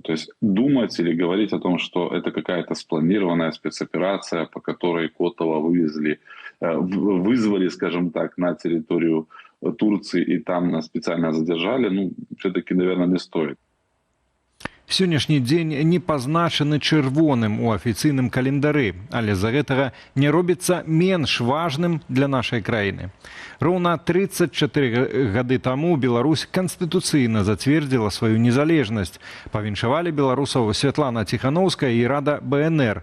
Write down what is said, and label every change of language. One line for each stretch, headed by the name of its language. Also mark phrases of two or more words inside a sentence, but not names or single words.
Russian: То есть думать или говорить о том, что это какая-то спланированная спецоперация, по которой Котова вызвали, скажем так, на территорию Турции и там специально задержали, все-таки, наверное, не стоит.
Belarusian: Сённяшні дзень не пазначаны чырвоным у афіцыйным календары, але з-за гэтага не робіцца менш важным для нашай краіны. Роўна 34 гады таму Беларусь канстытуцыйна зацвердзіла сваю незалежнасць. Павіншавалі беларусаў Святлана Ціханаўская і Рада БНР.